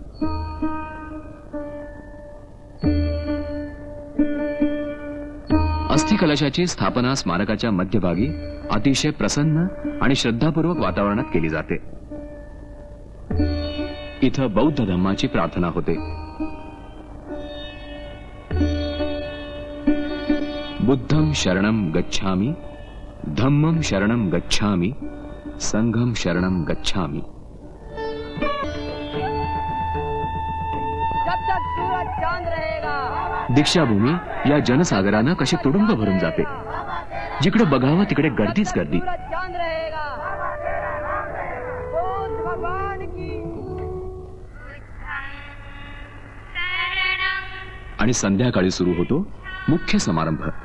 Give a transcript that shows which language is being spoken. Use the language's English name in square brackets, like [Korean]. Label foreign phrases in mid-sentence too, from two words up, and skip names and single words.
[Marathi] अस्थिकलशाची स्थापना स्मारकाच्या मध्यभागी अतिशय प्रसन्न आणि श्रद्धापूर्वक वातावरणात केली जाते. इथं बौद्ध धम्माची प्रार्थना होते. [Pali] बुद्धं शरणं गच्छामि, धम्मं शरणं गच्छामि, संघं शरणं गच्छामि. [Marathi] दीक्षाभूमी या जनसागरानं कशी तुडुंब भरून जाते. जिकडे बघावं तिकडे गर्दीच गर्दी. आणि संध्याकाळी सुरू होतो मुख्य समारंभ.